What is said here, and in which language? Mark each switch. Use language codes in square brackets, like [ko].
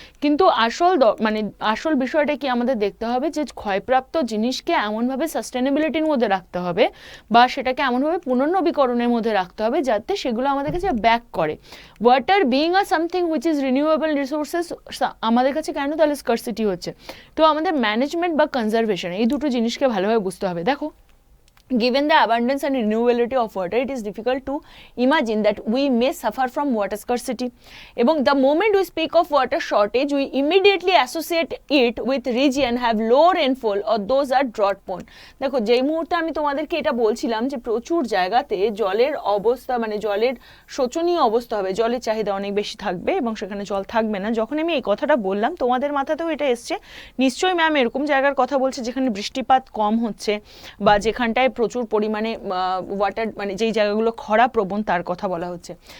[bn] কিন্তু আসল বিষয়টা কি আমাদের দেখতে হবে যে ক্ষয়প্রাপ্ত জিনিসকে এমনভাবে সাস্টেনেবিলিটির মধ্যে রাখতে হবে বা সেটাকে এমনভাবে পুনর্নবীকরণের মধ্যে রাখতে হবে যাতে সেগুলো আমাদের কাছে ব্যাক করে। [en] water being a something which is renewable resources [bn] আমাদের কাছে কেন তাহলে স্কারসিটি হচ্ছে? তো আমাদের ম্যানেজমেন্ট বা কনজারভেশন এই দুটো জিনিসকে ভালোভাবে বুঝতে হবে। [en] দেখো, given the abundance and renewability of water, it is difficult to imagine that we may suffer from water scarcity. এবং the moment we speak of water shortage, we immediately associate it with region have low rainfall or those are drought prone. [bn] দেখো, যেই মুহূর্তে আমি তোমাদেরকে এটা বলছিলাম যে প্রচুর জায়গাতে জলের অবস্থা, মানে জলের শোচনীয় অবস্থা হবে, জলের চাহিদা অনেক বেশি থাকবে এবং সেখানে জল থাকবে না, যখন আমি এই কথাটা বললাম তোমাদের মাথাতেও এটা এসছে নিশ্চয়ই, ম্যাম এরকম জায়গার কথা বলছে যেখানে বৃষ্টিপাত কম হচ্ছে বা যেখানটায় প্রচুর পরিমাণে ওয়াটার, মানে যেই জায়গাগুলো খরা প্রবণ তার কথা বলা হচ্ছে।